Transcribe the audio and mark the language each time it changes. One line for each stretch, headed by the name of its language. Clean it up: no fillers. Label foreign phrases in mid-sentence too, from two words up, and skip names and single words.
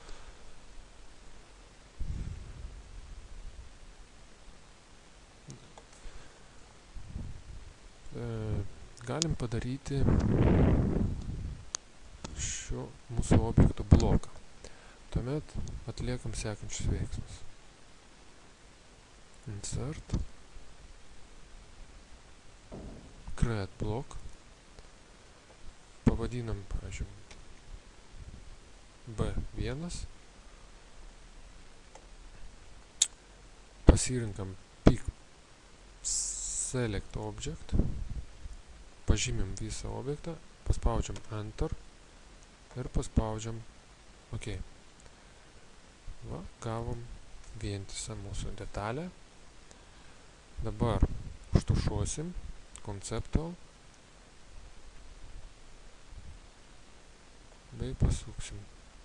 Lithuanian: Galim padaryti šio mūsų objekto bloką. Tuomet atliekam sekančius veiksmus.
English: Insert, create block,
Lithuanian: pavadinam, pavyzdžiui, B1, pasirinkam
English: pick select object,
Lithuanian: pažymim visą objektą, paspaudžiam enter ir paspaudžiam OK. Va, gavom vientisą mūsų detalę. Dabar užtušuosim conceptual bei pasuksim